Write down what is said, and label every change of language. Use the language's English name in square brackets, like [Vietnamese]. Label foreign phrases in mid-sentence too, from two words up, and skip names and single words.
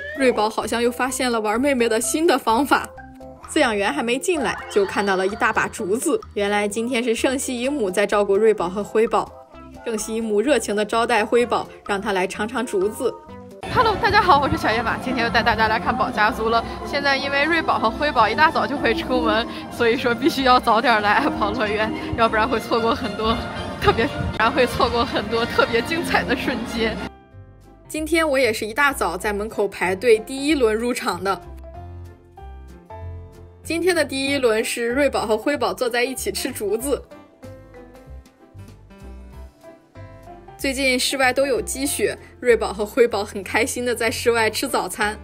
[Chinese] 瑞寶好像又發現了玩妹妹的新的方法。飼養員還沒進來，就看到了一大把竹子。原來今天是圣西姨母在照顧瑞寶和灰寶。圣西姨母熱情地招待灰寶，讓他來嘗嘗竹子。 Hello， 大家好，我是小野马，今天又带大家来看宝家族了。現在因為瑞寶和灰寶一大早就會出門，所以說必須要早點來愛寶樂園，要不然會錯過很多特別精彩的瞬間。今天我也是一大早在門口排隊第一輪入場的。今天的第一輪是瑞寶和灰寶坐在一起吃竹子。最近室外都有積雪，瑞寶和灰寶很開心的在室外吃早餐。